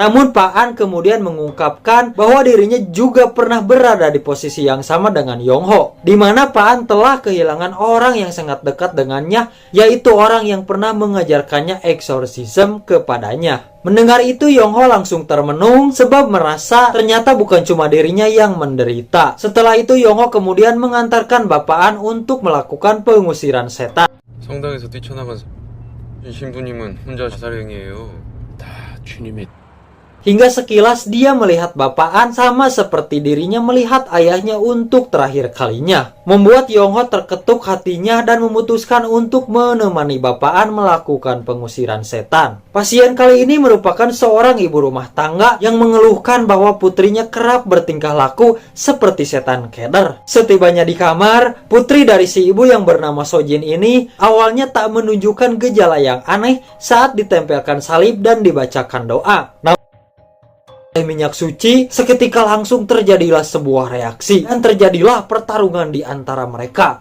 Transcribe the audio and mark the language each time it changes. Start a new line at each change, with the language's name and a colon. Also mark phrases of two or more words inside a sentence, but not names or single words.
Indonesian: Namun Pak An kemudian mengungkapkan bahwa dirinya juga pernah berada di posisi yang sama dengan Yongho, di mana Pak An telah kehilangan orang yang sangat dekat dengannya, yaitu orang yang pernah mengajarkannya eksorsisme kepadanya. Mendengar itu Yongho langsung termenung sebab merasa ternyata bukan cuma dirinya yang menderita. Setelah itu Yongho kemudian mengantarkan Bapak An untuk melakukan pengusiran setan.
Korean: 성당에서 뛰쳐나간 이 신부님은 혼자 자살행위예요. 다 주님의
Indonesian: Hingga sekilas dia melihat Bapak An sama seperti dirinya melihat ayahnya untuk terakhir kalinya. Membuat Yongho terketuk hatinya dan memutuskan untuk menemani Bapak An melakukan pengusiran setan. Pasien kali ini merupakan seorang ibu rumah tangga yang mengeluhkan bahwa putrinya kerap bertingkah laku seperti setan keder. Setibanya di kamar, putri dari si ibu yang bernama Sojin ini awalnya tak menunjukkan gejala yang aneh saat ditempelkan salib dan dibacakan doa. Minyak suci, seketika langsung terjadilah sebuah reaksi dan terjadilah pertarungan di antara mereka.